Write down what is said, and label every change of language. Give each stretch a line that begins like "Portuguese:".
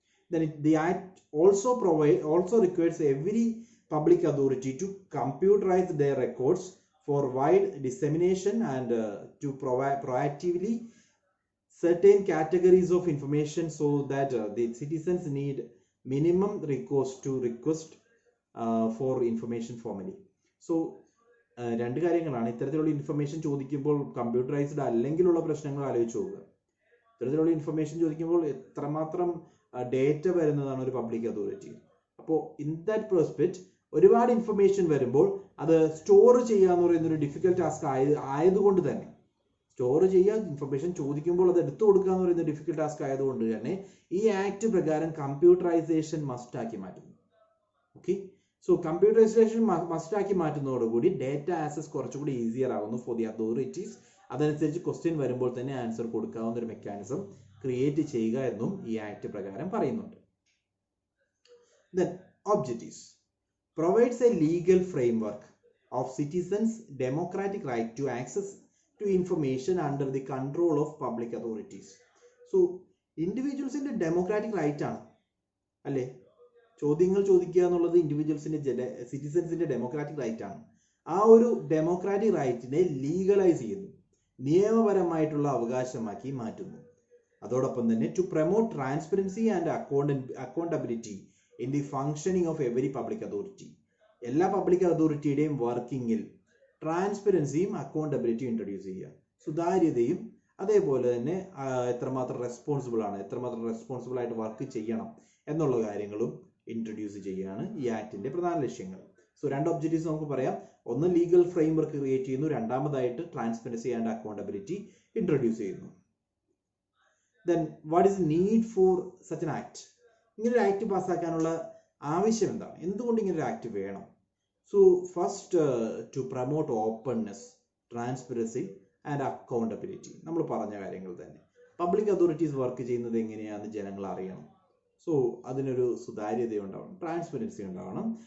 English: Then the act also requires every public authority to computerize their records for wide dissemination and to provide proactively certain categories of information so that the citizens need minimum recourse to request for information formally.
Malayalam: So രണ്ട് കാര്യങ്ങളാണ്. ഇത്തരത്തിലുള്ള information ചോദിക്കുമ്പോൾ computerised അല്ലെങ്കിലുള്ള പ്രശ്നങ്ങൾ ആലോചിച്ച് നോക്കുക. ഇത്തരത്തിലുള്ള information ചോദിക്കുമ്പോൾ എത്രമാത്രം ഡേറ്റ വരുന്നതാണ് ഒരു പബ്ലിക് അതോറിറ്റി. അപ്പോൾ
English: in that perspective
Malayalam: ഒരുപാട് ഇൻഫർമേഷൻ വരുമ്പോൾ അത് സ്റ്റോർ ചെയ്യുക എന്ന് പറയുന്ന ഒരു ഡിഫിക്കൽട്ട് ടാസ്ക് ആയതുകൊണ്ട് തന്നെ, സ്റ്റോർ ചെയ്യുക, ഇൻഫർമേഷൻ ചോദിക്കുമ്പോൾ അത് എടുത്തു കൊടുക്കുക എന്ന് പറയുന്ന ഡിഫിക്കൽട്ട് ടാസ്ക് ആയതുകൊണ്ട് തന്നെ ഈ ആക്ട് പ്രകാരം കമ്പ്യൂട്ടറൈസേഷൻ മസ്റ്റ് ആക്കി മാറ്റുന്നു. ഓക്കെ, സോ കമ്പ്യൂട്ടറൈസേഷൻ മസ്റ്റ് ആക്കി മാറ്റുന്നതോടുകൂടി ഡേറ്റ ആക്സസ് കുറച്ചുകൂടി ഈസിയർ ആകുന്നു
English: For the authorities.
Malayalam: അതനുസരിച്ച് ക്വസ്റ്റ്യൻ വരുമ്പോൾ തന്നെ ആൻസർ കൊടുക്കാവുന്ന ഒരു മെക്കാനിസം ക്രിയേറ്റ് ചെയ്യുക എന്നും ഈ ആക്ട് പ്രകാരം പറയുന്നുണ്ട്.
English: Then objectives provides a legal framework of citizens' democratic right to access to information under the control of public authorities.
Malayalam: So ഇൻഡിവിജ്വൽസിന്റെ democratic right ആണ് അല്ലേ? ചോദ്യങ്ങൾ ചോദിക്കുക എന്നുള്ളത് ഇൻഡിവിജ്വൽസിന്റെ സിറ്റിസൺസിന്റെ ഡെമോക്രാറ്റിക് റൈറ്റ് ആണ്. ആ ഒരു ഡെമോക്രാറ്റിക് റൈറ്റിനെ ലീഗലൈസ് ചെയ്യുന്നു, നിയമപരമായിട്ടുള്ള അവകാശമാക്കി മാറ്റുന്നു. അതോടൊപ്പം തന്നെ
English: To promote transparency and accountability in the functioning of every public authority.
Malayalam: എല്ലാ പബ്ലിക് അതോറിറ്റിയുടെയും വർക്കിങ്ങിൽ ട്രാൻസ്പെറൻസിയും അക്കൗണ്ടബിലിറ്റിയും ഇൻട്രൊഡ്യൂസ് ചെയ്യുക, സുതാര്യതയും അതേപോലെ തന്നെ എത്രമാത്രം റെസ്പോൺസിബിൾ ആയിട്ട് വർക്ക് ചെയ്യണം എന്നുള്ള കാര്യങ്ങളും ഇൻട്രൊഡ്യൂസ് ചെയ്യുകയാണ് ഈ ആക്ടിന്റെ പ്രധാന ലക്ഷ്യങ്ങൾ. സോ രണ്ട് ഒബ്ജക്റ്റീവ്സ് നമുക്ക് പറയാം. ഒന്ന് ലീഗൽ ഫ്രെയിംവർക്ക് ക്രിയേറ്റ് ചെയ്യുന്നു, രണ്ടാമതായിട്ട് ട്രാൻസ്പെറൻസി ആൻഡ് അക്കൗണ്ടബിലിറ്റി ഇൻട്രൊഡ്യൂസ് ചെയ്യുന്നു.
English: Then what is the need for such an act?
Malayalam: ഇങ്ങനെ ഒരു ആക്ട് പാസ്സാക്കാനുള്ള ആവശ്യം എന്താണ്? എന്തുകൊണ്ട് ഇങ്ങനെ ഒരു ആക്ട് വേണം?
English: So first to promote openness, transparency and accountability.
Malayalam: നമ്മൾ പറഞ്ഞ കാര്യങ്ങൾ തന്നെ. പബ്ലിക് അതോറിറ്റീസ് വർക്ക് ചെയ്യുന്നത് എങ്ങനെയാണെന്ന് ജനങ്ങൾ അറിയണം. സോ അതിനൊരു സുതാര്യത ഉണ്ടാവണം, ട്രാൻസ്പെറൻസി ഉണ്ടാവണം.